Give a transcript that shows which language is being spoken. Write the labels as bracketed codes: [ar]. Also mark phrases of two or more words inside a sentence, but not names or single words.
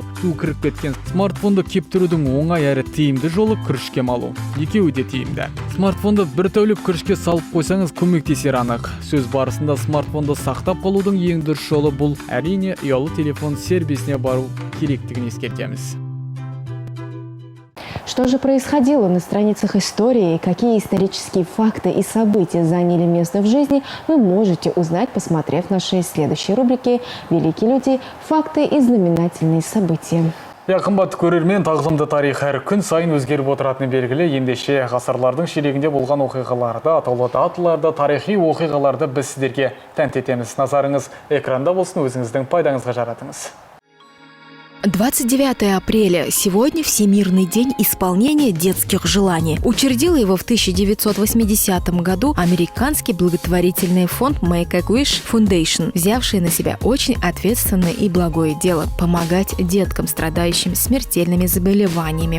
[kk] Су кіріп кеткен смартфонды кептірудің оңай әрі тиімді жолы күрішке малу. Екеуі де тиімді. Смартфонды бір тәулік күрішке салып қойсаңыз көмектесер анық. Сөз барысында смартфонды сақтап қалудың ең дұрыс жолы бұл әрине ұялы телефон сервисіне бару керектігін ескертеміз. [ru] Что же происходило на страницах истории, какие исторические факты и события заняли место в жизни, вы можете узнать, посмотрев наши следующие рубрики «Великие люди. Факты и знаменательные события». [kk] Қымбатты көрермен, тағылымды тарих әр күн сайын өзгеріп отыратыны белгілі. Ендеше ғасырлардың ширегінде болған оқиғаларды, атаулы даталарды, тарихи оқиғаларды біз сіздерге тәнті етеміз. Назарыңыз экранда болсын, өзіңіздің пайдаңызға жаратыңыз. [ru] 29 апреля. Сегодня Всемирный день исполнения детских желаний. Учредил его в 1980 году американский благотворительный фонд Make-A-Wish Foundation, взявший на себя очень ответственное и благое дело – помогать деткам, страдающим смертельными заболеваниями.